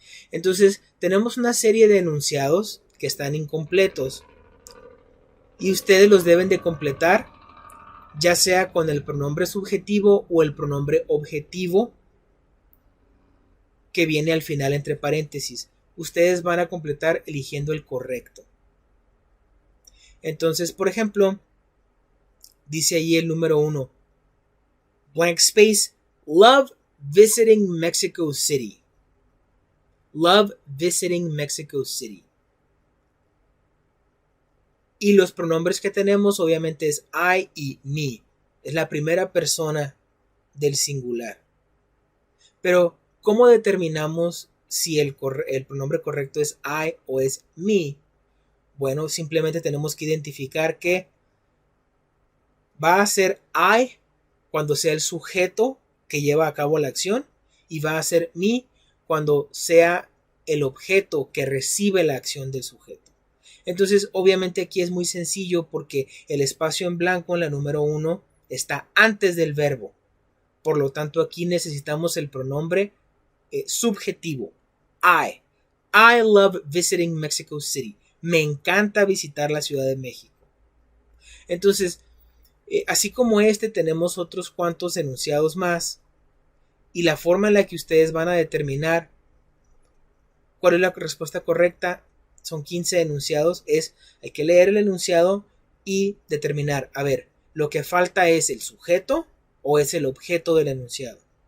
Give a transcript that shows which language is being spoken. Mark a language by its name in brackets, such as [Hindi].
[Spanish] Entonces, tenemos una serie de enunciados que están incompletos y ustedes los deben de completar ya sea con el pronombre subjetivo o el pronombre objetivo que viene al final entre paréntesis. Ustedes van a completar eligiendo el correcto. Entonces, por ejemplo, dice ahí el número 1, [English] blank space, love visiting Mexico City. Love visiting Mexico City. [Spanish] Y los pronombres que tenemos obviamente es I y me. Es la primera persona del singular. Pero, ¿cómo determinamos si el pronombre correcto es I o es me? Bueno, simplemente tenemos que identificar que va a ser I cuando sea el sujeto que lleva a cabo la acción y va a ser me cuando sea el objeto que recibe la acción del sujeto. Entonces, obviamente aquí es muy sencillo porque el espacio en blanco en la número 1 está antes del verbo. Por lo tanto, aquí necesitamos el pronombre subjetivo. [English] I. I love visiting Mexico City. [Spanish] Me encanta visitar la Ciudad de México. Entonces, así como tenemos otros cuantos enunciados más. Y la forma en la que ustedes van a determinar cuál es la respuesta correcta, son 15 enunciados, hay que leer el enunciado y determinar, a ver, lo que falta es el sujeto o es el objeto del enunciado.